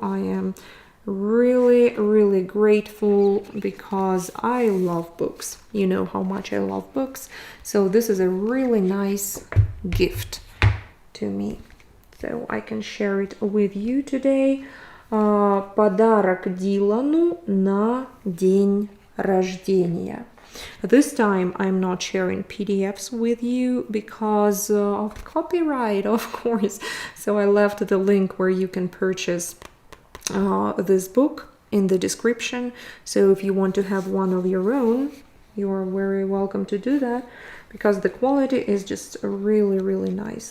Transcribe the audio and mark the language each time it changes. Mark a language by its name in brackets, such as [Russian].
[English] I am really grateful because I love books. You know how much I love books. So this is a really nice gift to me. So I can share it with you today. [Russian] Подарок Дилану на день рождения. [English] This time I'm not sharing PDFs with you because of copyright, of course. So I left the link where you can purchase this book in the description. So if you want to have one of your own, you are very welcome to do that, because the quality is just really nice.